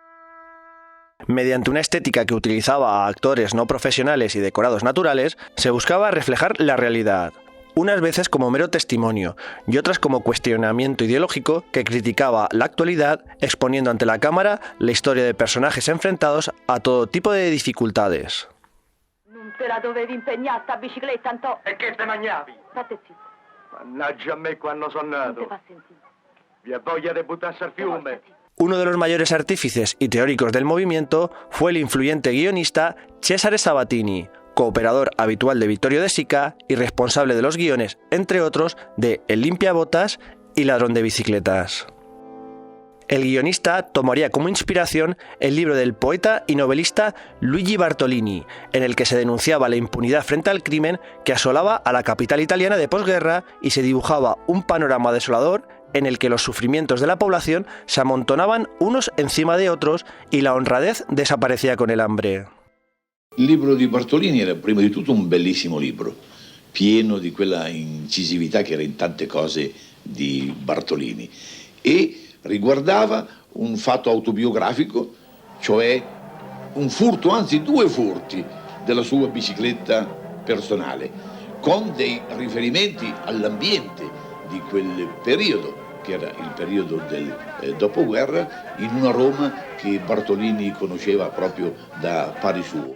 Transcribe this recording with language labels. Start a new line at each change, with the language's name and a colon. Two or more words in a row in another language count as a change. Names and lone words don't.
Spanish: Mediante una estética que utilizaba a actores no profesionales y decorados naturales, se buscaba reflejar la realidad, unas veces como mero testimonio y otras como cuestionamiento ideológico que criticaba la actualidad, exponiendo ante la cámara la historia de personajes enfrentados a todo tipo de dificultades.
Italian: Non te la dovevi impegnare sta bicicletta, Antò. E che te mangiavi? State zitto. Mannaggia a me quando sono Non nato. te fa sentire. Vi ha voglia di buttarsi al fiume.
Spanish: Uno de los mayores artífices y teóricos del movimiento fue el influyente guionista Cesare Sabatini, cooperador habitual de Vittorio De Sica y responsable de los guiones, entre otros, de El limpiabotas y Ladrón de bicicletas. El guionista tomaría como inspiración el libro del poeta y novelista Luigi Bartolini, en el que se denunciaba la impunidad frente al crimen que asolaba a la capital italiana de posguerra y se dibujaba un panorama desolador en el que los sufrimientos de la población se amontonaban unos encima de otros y la honradez desaparecía con el hambre.
Italian: Il libro di Bartolini era prima di tutto un bellissimo libro, pieno di quella incisività che era in tante cose di Bartolini e riguardava un fatto autobiografico, cioè un furto, anzi 2 furti della sua bicicletta personale, con dei riferimenti all'ambiente di quel periodo, che era il periodo del dopoguerra, in una Roma che Bartolini conosceva proprio da pari suo.